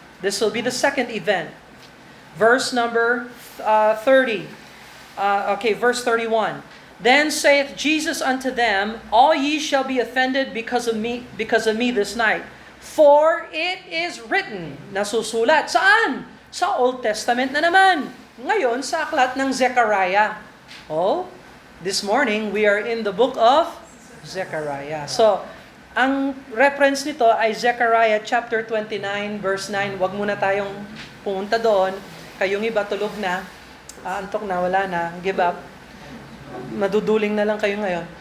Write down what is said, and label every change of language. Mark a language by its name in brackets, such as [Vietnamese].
[English] This will be the second event. Verse number 30. Verse 31. Then saith Jesus unto them, All ye shall be offended because of me this night. For it is written, nasusulat. [Filipino] Saan? Sa Old Testament na naman. Ngayon, sa aklat ng Zechariah. [English] This morning, we are in the book of Zechariah. [Filipino] So, ang reference nito ay Zechariah chapter 29, verse 9. Huwag muna tayong pumunta doon. Kayong iba tulog na. Antok na, wala na. [English] Give up. [Filipino] Maduduling na lang kayo ngayon.